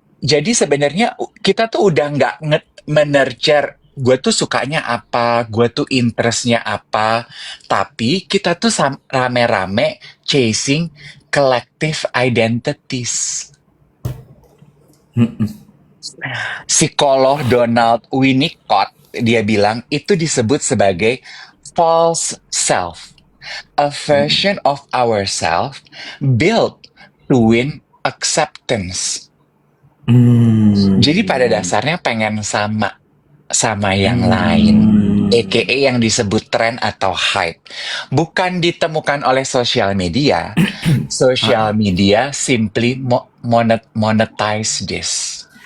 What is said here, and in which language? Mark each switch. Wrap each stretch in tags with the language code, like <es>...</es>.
<id>Jadi sebenarnya kita tuh udah nggak menurture gue tuh sukanya apa, gue tuh interestnya apa, tapi kita tuh rame-rame</id> <en>chasing collective identities.</en> <id>Psikolog Donald Winnicott dia bilang itu disebut sebagai false self.</id> <en>A version of ourselves built to win acceptance.</en> <id>Jadi pada dasarnya pengen sama yang lain, aka yang disebut tren atau hype. Bukan ditemukan oleh sosial media.</id> <en>Social media simply monetize this.</en>